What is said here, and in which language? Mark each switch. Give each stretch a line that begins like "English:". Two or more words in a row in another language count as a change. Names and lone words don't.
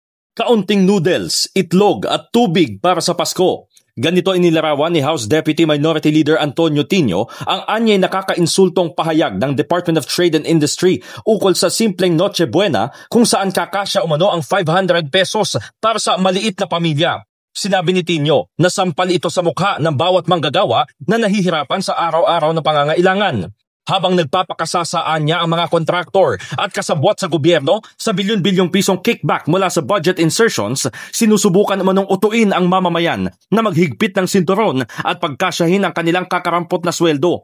Filipino: Kaunting noodles, itlog at tubig para sa Pasko. Ganito inilarawan ni
English: House Deputy Minority Leader
Filipino: Antonio Tino ang anyay nakakainsultong pahayag ng Department of Trade and Industry ukol sa simpleng Noche Buena kung saan kakasya umano ang 500 pesos para sa maliit na pamilya. Sinabi ni Tino na sampal ito sa mukha ng bawat manggagawa na nahihirapan sa araw-araw na pangangailangan. Habang nagpapakasasaan niya ang mga kontraktor at kasabwat sa gobyerno sa bilyon-bilyong pisong kickback mula sa
English: budget insertions,
Filipino: sinusubukan namanong utuin ang mamamayan na maghigpit ng sinturon at pagkasyahin ang kanilang kakarampot na sweldo.